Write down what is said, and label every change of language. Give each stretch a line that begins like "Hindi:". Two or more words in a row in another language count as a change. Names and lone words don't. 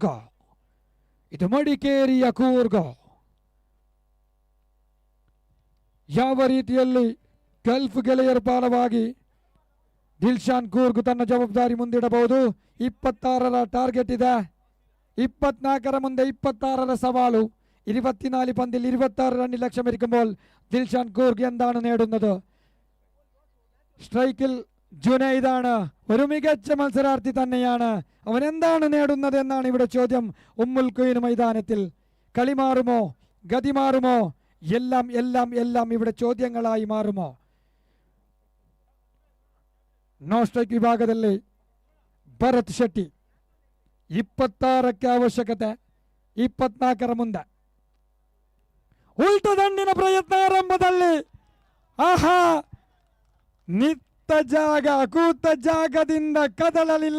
Kannada: ಇದು ಮಡಿಕೇರಿಯ ಕೂರ್ಗ. ಯಾವ ರೀತಿಯಲ್ಲಿ ಗಲ್ಫ್ ಗೆಳೆಯರ ಪಾಲವಾಗಿ ದಿಲ್ಶಾನ್ ಕೂರ್ಗ್ ತನ್ನ ಜವಾಬ್ದಾರಿ ಮುಂದಿಡಬಹುದು. 26ರ ಟಾರ್ಗೆಟ್ ಇದೆ. 24ರ ಮುಂದೆ 26ರ സവാളു.
Malayalam: 24 പന്തിൽ 26 റണ്ണിൽ ലക്ഷ്യമിരിക്കുമ്പോൾ ദിൽഷാൻ കൂർഗ് എന്താണ് നേടുന്നത്? സ്ട്രൈക്കിൽ ജുനൈദാണ്. ഒരു മികച്ച മത്സരാർത്ഥി തന്നെയാണ്. അവൻ എന്താണ് നേടുന്നത് എന്നാണ് ഇവിടെ ചോദ്യം. ഉമ്മുൽ ഖുയ്ൻ മൈതാനത്തിൽ കളി മാറുമോ, ഗതി മാറുമോ, എല്ലാം എല്ലാം എല്ലാം ഇവിടെ ചോദ്യങ്ങളായി മാറുമോ?
English: no strike
Kannada: ವಿಭಾಗದಲ್ಲಿ ಭರತ್ ಶೆಟ್ಟಿ. 26ಕ್ಕೆ ಅವಶ್ಯಕತೆ, 24ರ ಮುಂದೆ. ಉಲ್ಟ ದಂಡಿನ ಪ್ರಯತ್ನ ಆರಂಭದಲ್ಲಿ. ಆಹಾ, ನಿತ್ತ ಜಾಗ, ಕೂತ ಜಾಗದಿಂದ ಕದಲಲಿಲ್ಲ.